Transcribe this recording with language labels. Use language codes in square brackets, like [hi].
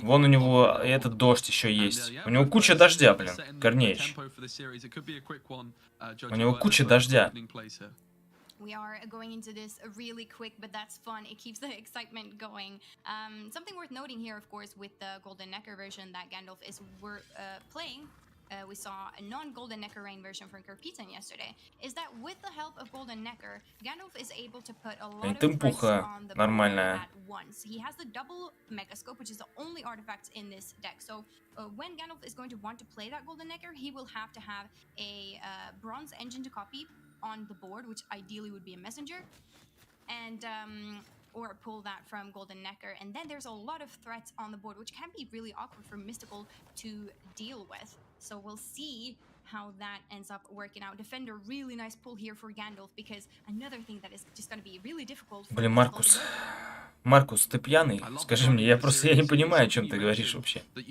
[ru] Вон у него этот дождь еще есть. У него куча дождя, блин, Корнеич. У него куча дождя. [en] We are going into this really quick, but that's fun. It keeps the excitement going. Something worth noting here, of course, with the Golden Necker version that Gandalf is playing. We saw a non-Golden Necker Rain version from Kirkpitan yesterday, is that with the help of Golden Necker, Gandalf is able to put a lot of threats on the board at once. He has the double Megascope, which is the only artifact in this deck. So when Gandalf is going to want to play that Golden Necker, he will have to have a bronze engine to copy on the board, which ideally would be a messenger, and or pull that from Golden Necker. And then there's a lot of threats on the board, which can be really awkward for Mystical to deal with. So we'll see how that ends up working out. Defender, really nice pull here for Gandalf, because another thing that is just going to be really difficult. [ru] Блин, Маркус, ты пьяный? Скажи мне, я не понимаю, о чем ты говоришь вообще.